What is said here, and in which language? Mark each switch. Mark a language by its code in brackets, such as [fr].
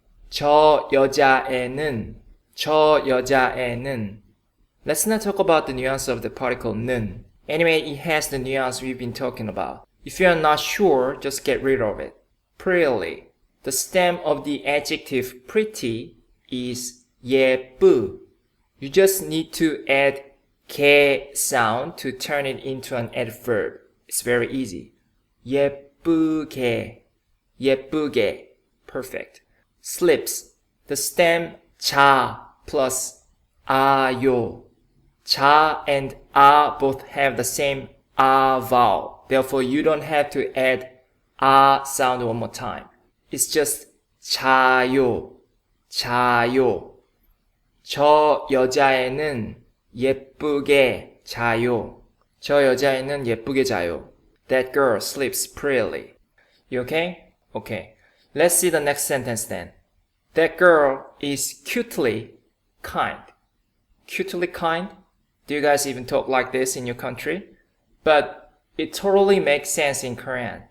[ko] 저 여자애는, 저 여자애는. [en] Let's not talk about the nuance of the particle 는. Anyway, it has the nuance we've been talking about. If you are not sure, just get rid of it. Prettily. The stem of the adjective pretty is 예쁘. You just need to add 개 sound to turn it into an adverb. It's very easy. [ko] 예쁘게. 예쁘게. [en] Perfect. Slips. The stem 자 plus 아요. 자 and 아 both have the same 아 vowel. Therefore, you don't have to add 아 sound one more time. It's just 자요, 자요. [ko] 저 여자애는 예쁘게 자요. 저 여자애는 예쁘게 자요. [en] That girl sleeps prettily. You okay? Okay. Let's see the next sentence then. That girl is cutely kind. Cutely kind? Do you guys even talk like this in your country? But it totally makes sense in Korean.